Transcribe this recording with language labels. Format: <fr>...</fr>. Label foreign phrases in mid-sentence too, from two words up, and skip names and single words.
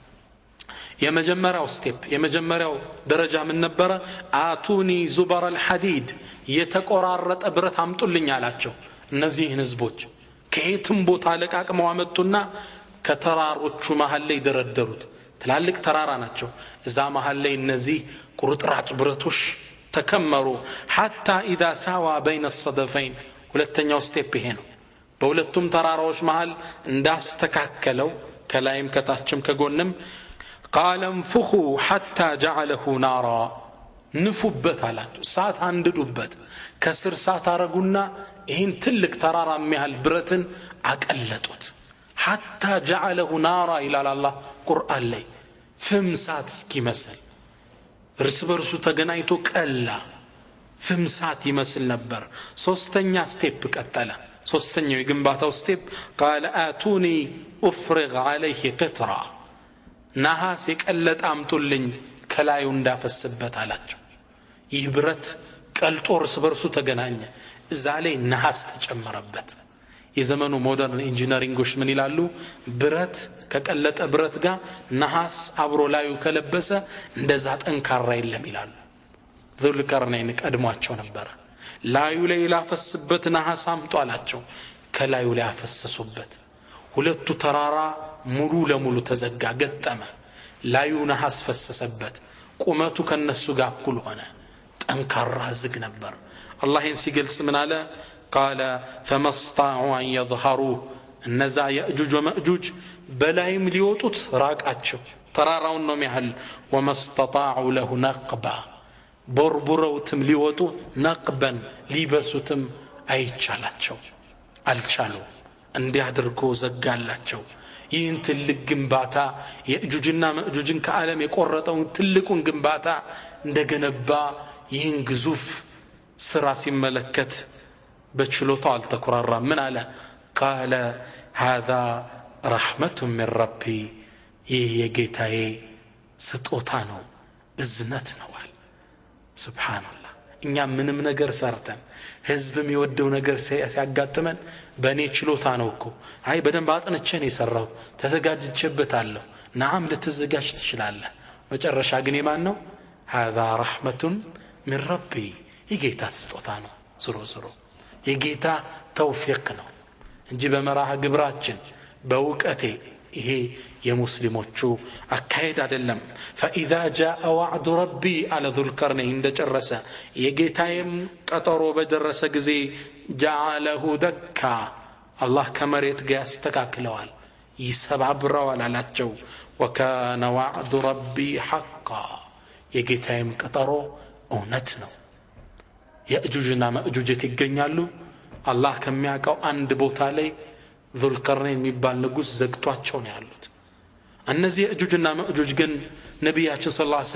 <am>የመጀመሪያው ስቴፕ የመጀመሪያው ደረጃ ምን ነበር</am> <ar>آتوني زبر الحديد</ar> <am>የተቆራረጠ ብረት አምጡልኝ አላቸው እነዚህን ህዝቦች ከየትም ቦታ ለቃቅመው አመጡና ከተራሮቹ መሃል ላይ ደረደሩት ትላልቅ ተራራ ናቸው እዛ መሃል ላይ እነዚህ ቁርጥራጭ ብረቶች ተከመሩ</am> <ar>حتى اذا ساوى بين الصدفين</ar> <am>ሁለተኛው ስቴፕ ይሄ ነው በሁለቱም ተራራዎች መሃል እንዳስተካከለው ከላይም ከታችም ከጎንም</am> <ar>قال انفخوا حتى جعله نارا</ar> <am>ንፉበት አላቸው ሳት አንድዱበት ከስር ሳት አረጉና ይሄን ትልቅ ተራራ የሚያህል ብረትን አቀለጡት</am> <ar>حتى جعله نارا الى الله</ar> <am>ቁርአን ላይ ፍም ሳት እስኪመስል እርስ በርሱ ተገናኝቶ ቀላ ፍም ሳት ይመስል ነበር ሶስተኛ ስቴፕ ቀጠለ ሶስተኛው የግንባታው ስቴፕ</am> <ar>قال اتوني افرغ عليه قطرا</ar> <am>ነሐስ የቀለጠ አምጡልኝ ከላዩ እንዳፈስበት አላቸው ይህ ብረት ቀልጦ እርስ በርሱ ተገናኘ እዛ ላይ ነሐስ ተጨመረበት የዘመኑ</am> <en>modern engineerings</en> <am>ምን ይላሉ ብረት ከቀለጠ ብረት ጋር ነሐስ አብሮ ላዩ ከለበሰ እንደዛ ጠንካራ የለም ይላሉ ذل القرنين ቀድሟቸው ነበር ላዩ ላይ ላፈስበት ነሐስ አምጡ አላቸው ከላዩ ላይ አፈሰሱበት ሁለቱ ተራራ ሙሉ ለሙሉ ተዘጋ ገጠመ ላዩ ነሐስ ፈሰሰበት ቁመቱ ከነሱ ጋር እኩል ሆነ ጠንካራ ዝግ ነበር አላህን ሲገልጽ ምን አለ</am> <ar>قال فما استطاعوا ان يظهروا</ar> <am>እነዛ ያእጁጅ ወማእጁጅ በላይም ሊወጡት ራቃቸው ተራራውን ነው የሚያህል</am> <ar>وما استطاعوا له نقبا</ar> <am>ቦርቡረውትም ሊወጡ ነቅበን ሊበሱትም አይቻላቸው አልቻሉ እንዲያድርጎ ዘጋላቸው ይህን ትልቅ ግንባታ የእጁጅና ማእጁጅን ከዓለም የቆረጠውን ትልቁን ግንባታ እንደገነባ ይህን ግዙፍ ስራ ሲመለከት በችሎታው አልተኩራራም ምን አለ</am> <ar>قال هذا رحمة من ربي</ar> <am>ይህ የጌታዬ ስጦታ ነው እዝነት ነው ሱብሃንአላህ እኛ ምንም ነገር ሰርተን ህዝብም ይወደው ነገር ሲያጋጥመን በእኔ ችሎታ ነው እኮ አይ በደንብ አጥንቼን የሰራው ተዘጋጅቼበታለሁ ናም ልትዘጋጅ ትችላለህ መጨረሻ ግን የማን ነው</am> <ar>هذا رحمة من ربي</ar> <am>የጌታ ስጦታ ነው ዙሮ የጌታ ተውፊቅ ነው እንጂ በመራህ ግብራችን በውቀቴ ይሄ የሙስሊሞቹ አካሄድ አይደለም</am> <ar>فاذا جاء وعد ربي على ذو القرنين</ar> <am>እንደጨረሰ የጌታዬም ቀጠሮ በደረሰ ጊዜ</am> <ar>جعله دكا الله</ar> <am>ከመሬት ጋር ያስተካክለዋል ይሰባብረዋል አላቸው</am> <ar>وكان وعد ربي حقا</ar> <am>የጌታዬም ቀጠሮ እውነት ነው ያእጁጅና ማእጁጅት ይገኛሉ አላህ ከሚያውቀው አንድ ቦታ ላይ ذو القرنين የሚባል ንጉስ ዘግቷቸው ነው ያሉት እነዚህ ያእጁጅና ማእጁጅ ግን ነብያችን</am> <ar>صلى الله عليه</ar>